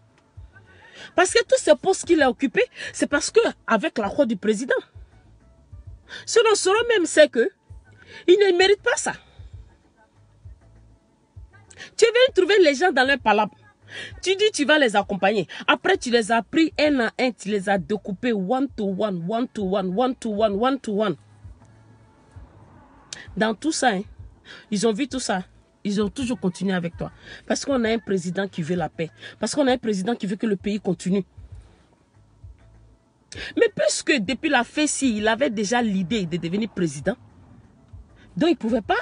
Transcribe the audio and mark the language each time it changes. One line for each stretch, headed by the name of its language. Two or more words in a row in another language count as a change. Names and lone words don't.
French: Parce que tous ces postes qu'il a occupés, c'est parce que avec l'accord du président. Sinon, Soro même sait que il ne mérite pas ça. Tu viens trouver les gens dans leur palabre. Tu dis tu vas les accompagner. Après, tu les as pris un à un, tu les as découpés
English: one to one, one to one, one to one, one to one.
French: Dans tout ça, hein, ils ont vu tout ça. Ils ont toujours continué avec toi. Parce qu'on a un président qui veut la paix. Parce qu'on a un président qui veut que le pays continue. Mais puisque depuis la FESI, il avait déjà l'idée de devenir président, Donc, il ne pouvait pas.